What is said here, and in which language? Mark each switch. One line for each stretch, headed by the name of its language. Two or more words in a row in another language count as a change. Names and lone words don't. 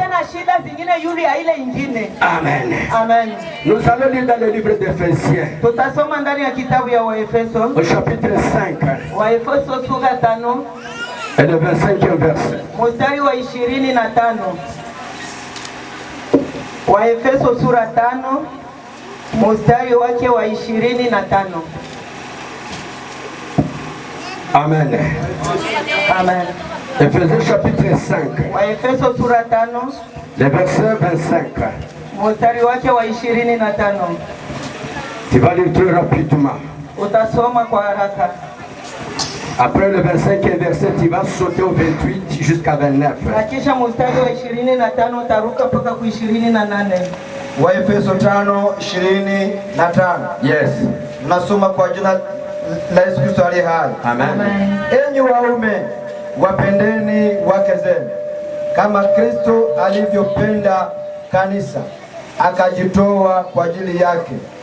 French: Amen. Nous allons lire dans le livre d'Éphésiens, au chapitre 5. Et le 25e verset.
Swahili: Waefeso sura 5 mstari wake wa 25. Amen. Amen.
French: Ephésiens chapitre 5.
Swahili: Waefeso sura 5
French: le verset 25.
Swahili: mstari wake wa 25.
French: Tu vas lire très rapidement.
Swahili: Utasoma kwa haraka.
French: Après le 25e verset, tu vas sauter au 28 jusqu'à 29.
Swahili: Na kisha mstari wa 25 utaruka mpaka ku 28. Waefeso 5:25. Yes. Nasoma kwa jina la Yesu Kristo aliye hai. Amen. Enyi waume, wapendeni wake zenu kama Kristo alivyopenda kanisa akajitoa kwa ajili yake.